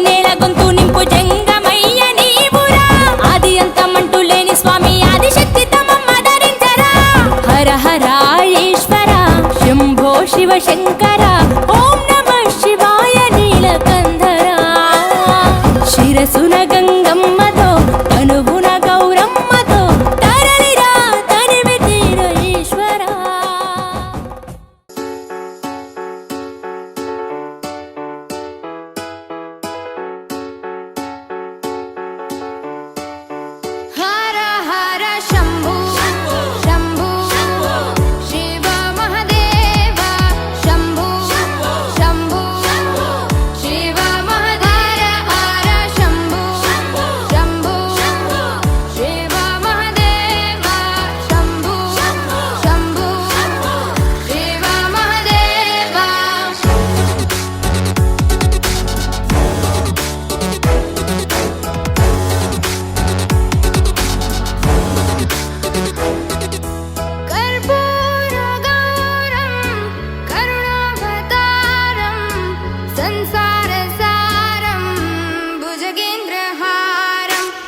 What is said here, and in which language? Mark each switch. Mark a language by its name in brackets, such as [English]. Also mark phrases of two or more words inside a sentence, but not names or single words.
[Telugu] నేల గొంతు నింపు జంగమయ్య నీవురా ఆది అంతమంటూ లేని స్వామి ఆదిశక్తి తమమ్మ ధరించరా హర హర ఈశ్వర శంభో శివ శంకర [Sanskrit] ॐ नमः शिवाय [Telugu] నీలకంధర శిరసున గంగమ్మతో తనువున గౌరమ్మతో తరలిరా తనివి తీర ఈశ్వర [Sanskrit] हर हर शंभु शंभु शिव महादेव शंभु शंभु शिव महादेव हर शंभु शंभु शिव महादेव शंभु शंभु शिव महादेव कर्पूरगौरं करुणावतारं संसारसारं भुजगेन्द्रहारं